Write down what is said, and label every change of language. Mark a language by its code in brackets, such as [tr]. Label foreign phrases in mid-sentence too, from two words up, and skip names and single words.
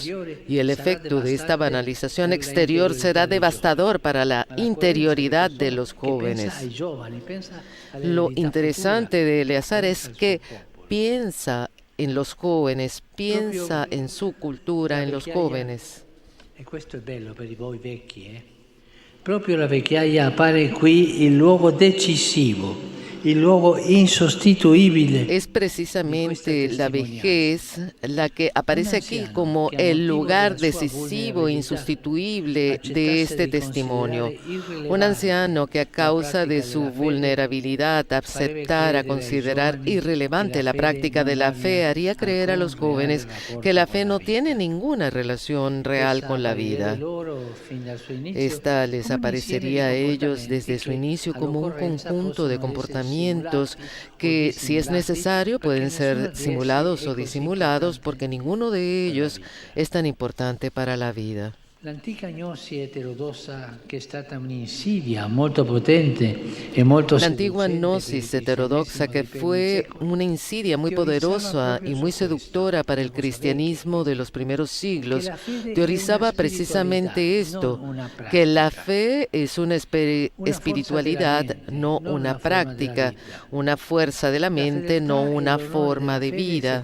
[es] Y el efecto de esta banalización exterior será devastador para la interioridad de los jóvenes. Lo interesante de Eleazar es que piensa en los jóvenes, piensa en su cultura, en los jóvenes. [it] Proprio la vecchiaia appare qui il luogo decisivo, il luogo insostituibile. [es] Es precisamente la vejez la que aparece aquí como el lugar decisivo, insustituible de este testimonio. Un anciano que a causa de su vulnerabilidad aceptara considerar irrelevante la práctica de la fe haría creer a los jóvenes que la fe no tiene ninguna relación real con la vida. Esta les aparecería a ellos desde su inicio como un conjunto de comportamientos que, si es necesario, pueden ser simulados o disimulados porque ninguno de ellos es tan importante para la vida. [it] L'antica gnosi eterodossa, che è stata un'insidia molto potente e molto [es] La antigua gnosis heterodoxa, que fue una insidia muy poderosa y muy seductora para el cristianismo de los primeros siglos, teorizaba precisamente esto, que la fe es una espiritualidad, no una práctica, una fuerza de la mente, no una forma de vida.